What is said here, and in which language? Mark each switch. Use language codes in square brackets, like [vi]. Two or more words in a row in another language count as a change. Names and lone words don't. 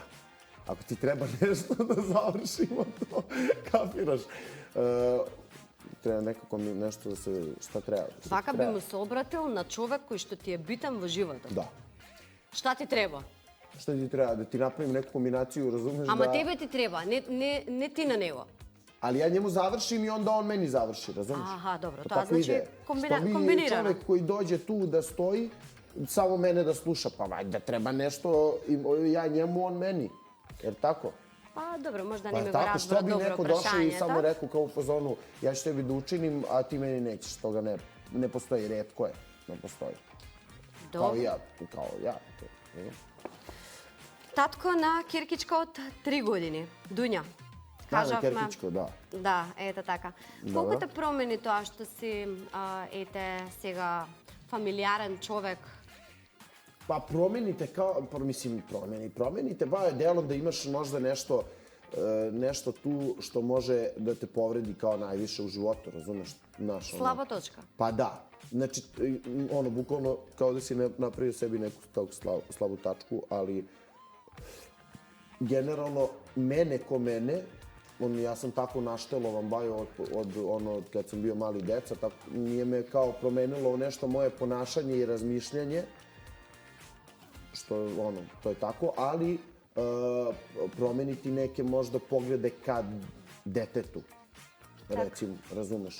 [sr] Ако ти треба нешто да завршимо то, капираш. Треба некако ми нешто да се, шта треба? Шта Вака ти би треба? [mk] му се обратил на човек кој што ти е битен во животот. Да. [sr] Шта ти треба? Шта ти треба? Да ти направим неку комбинацију, разумеш [mk] Ама да... тебе ти треба, не ти на него. [sr] Ali ja njemu završim i onda on meni završi, razumiješ? [mk] Аха, добро, [sr] To [mk] тоа [sr] tako [mk] значи [sr] ide. Što bi [mk] комбинирано. [sr] čovjek koji dođe tu da stoji, samo mene da sluša, pa valjda treba nešto, ja njemu, on meni. Jer tako? Па добро, можда Pa [mk] не ми го [sr] tako, što [mk] разбра [sr] bi [mk] добро [sr] neko došao i samo [mk] прашањето. [sr] rekao kao u fazonu, ja ću tebi da učinim, a ti meni nećeš, toga ne postoji, retko je, ne postoji. Kao [mk] Добро. [sr] ja. [mk] Татко на Киркичка од 3 години, Дуња. [sr] Da, na Kerkičko, da. [mk] Да, ете така. Добро. Колку те промени тоа што си, ете, сега фамилиарен човек? [sr] Pa promenite kao, promenite baš delom da imaš možda nešto tu što može da te povredi kao najviše u životu, razumeš? Znaš, ono. [mk] Слаба точка. [sr] Pa da. Znači, ono, bukvalno kao da si napravio sebi neku takvu slabu tačku, ali generalno, mene ko mene, ja sam tako naštelovan bajo od kad sam bio mali deca, tako nije me kao promenilo nešto moje ponašanje i razmišljanje, što ono, to je tako, ali promeniti neke možda poglede ka detetu, recimo, razumeš?